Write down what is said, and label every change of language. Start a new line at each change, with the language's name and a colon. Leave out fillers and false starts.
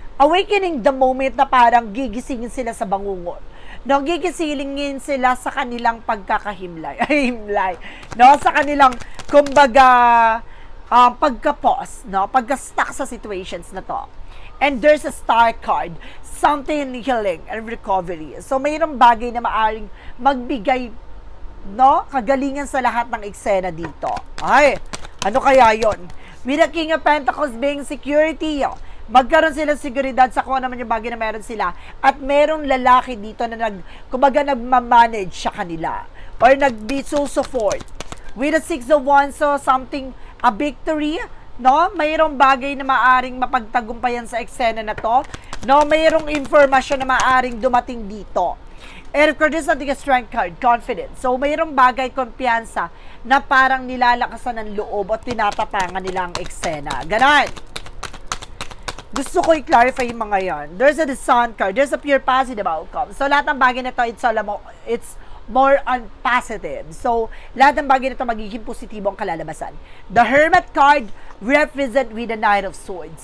English: Awakening the moment
Filipino: na parang gigisingin sila sa bangungot. No, gigisingin sila sa kanilang pagkakahimlay. No, sa kanilang kumbaga pagka-pause, no, pagka-stuck sa situations na to.
English: And there's a star card, something in healing and recovery.
Filipino: So mayroong bagay na maaring magbigay, no, kagalingan sa lahat ng eksena dito. Ay, ano kaya yon?
English: With the King of Pentacles being security,
Filipino: magkaroon sila seguridad sa kung naman yung bagay na meron sila. At merong lalaki dito na kumbaga nagmamanage sa kanila or nag-support.
English: With the Six of Wands, so something, a victory, no?
Filipino: Mayroong bagay na maaring mapagtagumpayan sa eksena na to, no? Mayroong informasyon na maaring dumating dito.
English: And of course, this is a strength card, confidence.
Filipino: So, mayroong bagay, kumpiyansa, na parang nilalakasan ng loob at tinatapangan nila ang eksena. Ganon. Gusto ko i-clarify yung mga yan.
English: There's a Sun card. There's a pure positive outcome.
Filipino: So, lahat ng bagay na ito,
English: it's more on positive.
Filipino: So, lahat ng bagay na ito magiging positibo ang kalalabasan.
English: The Hermit card represent with the Knight of Swords.